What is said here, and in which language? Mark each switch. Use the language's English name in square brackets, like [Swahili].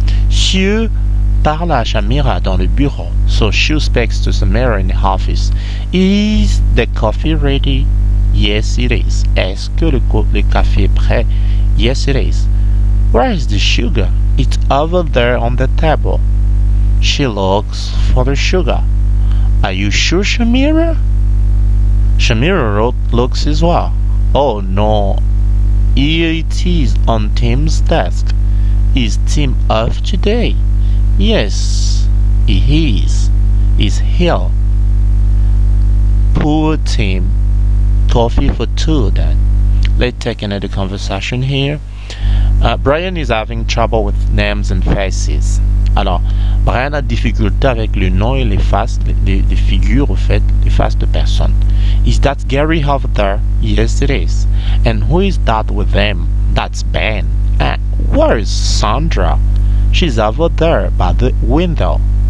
[French] Sue parle à Shamira dans le bureau. [English] So Sue speaks to Samira in the office. Is the coffee ready? Yes, it is. [French] Est-ce que le café est prêt? [English] Yes, it is. Where is the sugar? It's over there on the table. She looks for the sugar. Are you sure, Shamira? Shamira looks as well. Oh no, here it is on Tim's desk. Is Tim off today? Yes, he is. He's here. Poor Tim. Coffee for two then. Let's take another conversation here. Brian is having trouble with names and faces. [French] Alors, Brian a difficulté avec le nom et les faces, les figures, au fait, les faces de personnes. [English] Is that Gary over there? Yes, it is. And who is that with them? That's Ben. And where is Sandra? She's over there by the window.